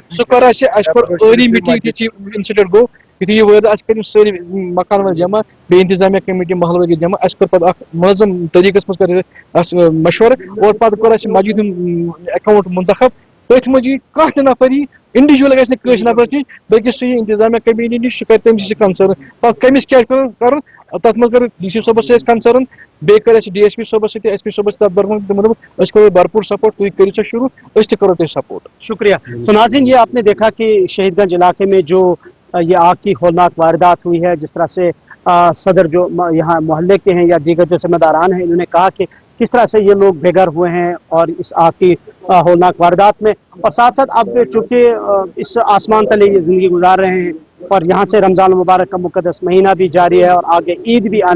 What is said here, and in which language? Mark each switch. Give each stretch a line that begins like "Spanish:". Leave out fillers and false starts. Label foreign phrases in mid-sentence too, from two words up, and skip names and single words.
Kashmiri: سُہ کر اَسہِ کوٚر ٲری میٖٹنگ یُتھُے انسیڈنٹ گوٚو یُتھُے یہِ وٲرۍ اَسہِ کٔرۍ سٲری مکان وٲلۍ جمع بیٚیہِ انتظامیہ کمیٹی محلہٕ وٲلۍ جمع اَسہِ کوٚر پتہٕ اکھ منظم طریٖقس منٛز کٔر اَسہِ مشورٕ اور پتہٕ کوٚر اَسہِ مسجد ہُنٛد اکاؤنٹ منتخب تٔتھۍ منٛز یی کانٛہہ تہِ نفر یی انڈیوجول گژھِ نہٕ کٲنٛسہِ نفرس نِش بلکہ سُہ یی انتظامیہ کمیٹی نِش سُہ کرِ تٔمۍ سٕنٛز کنسرن پتہٕ کٔمِس کیٛاہ چھُ کرُن تتھ منٛز کٔر ڈی سی صٲبس سۭتۍ کنسرن بیٚیہِ کٔر اَسہِ ڈی ایس پی صٲبس سۭتۍ ایس پی صٲبس سۭتۍ برپور تِمن دوٚپ أسۍ کرو بھرپور سپورٹ تُہۍ کٔرِو سا شروع أسۍ تہِ کرو تۄہہِ سپورٹ
Urdu: شکریہ تو ناظرین یہ آپ نے دیکھا کہ شہید گنج علاقے میں جو یہ آگ کی ہولناک واردات ہوئی ہے جس طرح سے صدر جو یہاں محلے کے ہیں یا دیگر جو ذمہ داران ہیں انہوں نے کہا کہ کس طرح سے یہ لوگ بے گھر ہوئے ہیں اور اس آگ کی ہولناک واردات میں اور ساتھ ساتھ اب چونکہ اس آسمان تلے یہ زندگی گزار رہے ہیں اور یہاں سے رمضان المبارک کا مقدس مہینہ بھی جاری ہے اور آگے عید بھی آنے